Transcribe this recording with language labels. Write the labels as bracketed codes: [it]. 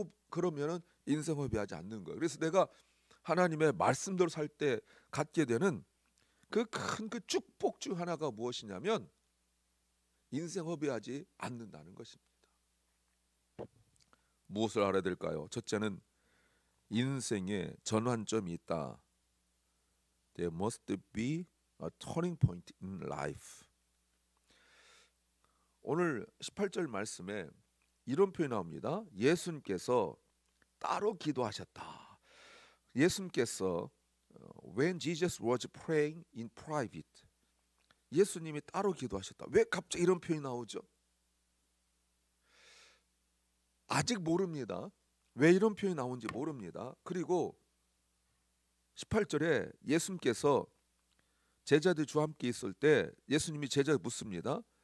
[ko] 그러면은 인생 허비하지 않는 거예요. 그래서 내가 하나님의 말씀대로 살 때 갖게 되는 그 큰 그 축복 중 하나가 무엇이냐면 인생 허비하지 않는다는 것입니다. 무엇을 알아야 될까요? 첫째는 인생에 전환점이 있다. [en] There must be a turning point in life. [ko] 오늘 18절 말씀에 이런 표현이 나옵니다. 예수님께서 따로 기도하셨다. 예수님께서 [en] when Jesus was praying in private, [ko] 예수님이 따로 기도하셨다. 왜 갑자기 이런 표현이 나오죠? 아직 모릅니다. 왜 이런 표현이 나온지 모릅니다. 그리고 18절에 예수님께서 제자들이 주와 함께 있을 때 예수님이 제자를 묻습니다.